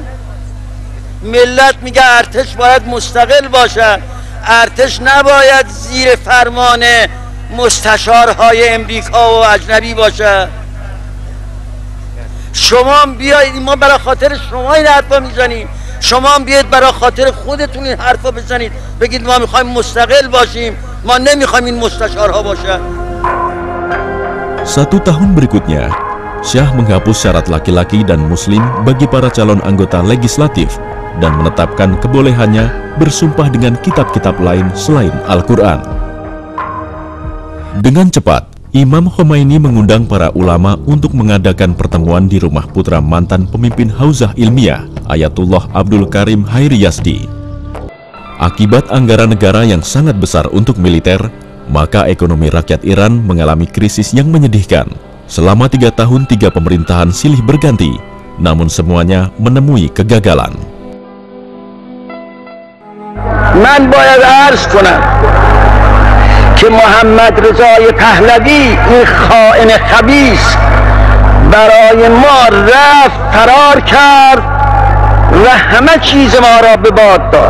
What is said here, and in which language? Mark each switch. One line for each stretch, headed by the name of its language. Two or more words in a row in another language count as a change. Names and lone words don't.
Persian: ملت میگه ارتش باید مستقل باشه، ارتش نباید زیر فرمان مستشارهای امریکا و اجنبی باشه. شما بیایید، ما برای خاطر شما این حرفا میزنیم، شما بیایید برای خاطر خودتون این حرفا بزنید، بگید ما میخوایم مستقل باشیم، ما نمیخوایم این مستشارها باشه.
Indonesian: 1 tahun berikutnya, Syah menghapus syarat laki-laki dan muslim bagi para calon anggota legislatif dan menetapkan kebolehannya bersumpah dengan kitab-kitab lain selain Al-Quran. Dengan cepat, Imam Khomeini mengundang para ulama untuk mengadakan pertemuan di rumah putra mantan pemimpin Hauzah Ilmiah, Ayatullah Abdul Karim Hairi Yazdi. Akibat anggaran negara yang sangat besar untuk militer, maka ekonomi rakyat Iran mengalami krisis yang menyedihkan. Selama 3 tahun 3 pemerintahan silih berganti, namun semuanya menemui kegagalan.
Persian: من باید عرض کنم که محمد رضای پهلوی این خائن خبیث برای ما رفت، فرار کرد و همه چیز ما را به باد داد.